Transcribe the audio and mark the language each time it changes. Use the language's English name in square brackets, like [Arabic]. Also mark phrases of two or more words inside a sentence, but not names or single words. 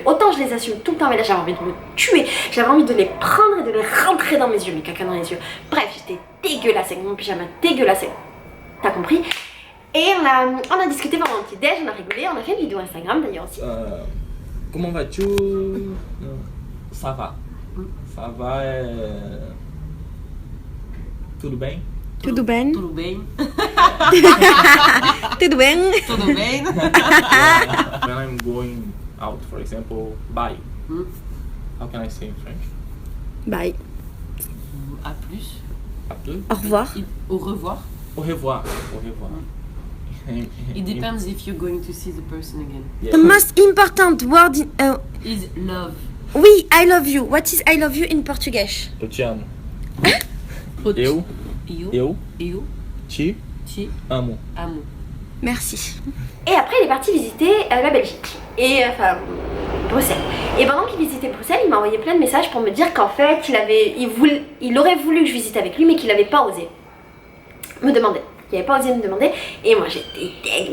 [French] Autant je les assume tout le temps, mais là, j'avais envie de me tuer. J'avais envie de les prendre et de les rentrer dans mes yeux, mes cacas dans les yeux. Bref, j'étais dégueulasse avec mon pyjama, dégueulasse. T'as compris? Et on a discuté pendant un petit déj, on a rigolé, on a fait une vidéo Instagram d'ailleurs aussi. Comment vas-tu? Ça va. Ça va. [Portuguese] Tudo bem? Tudo bem? Tudo bem? Tudo bem? Tudo bem? [English] When I'm going out, for example, bye. Hmm? How can I say in French? Bye. [French] À plus. À plus? Au revoir. Au revoir. Au revoir. Au revoir. [English] It depends if you're going to see the person again. Yeah. The most important word in, Is love. oui, I love you. What is I love you in Português? [Portuguese] Eu te amo. Eu. Eu Eu. te Te amo. amo. [French] Merci. Et après, il est parti visiter la Belgique. Et enfin, Bruxelles. Et pendant qu'il visitait Bruxelles, il m'a envoyé plein de messages pour me dire qu'en fait, il aurait voulu que je visite avec lui, mais qu'il n'avait pas osé me demander. Il n'avait pas osé me demander. Et moi, j'étais deg.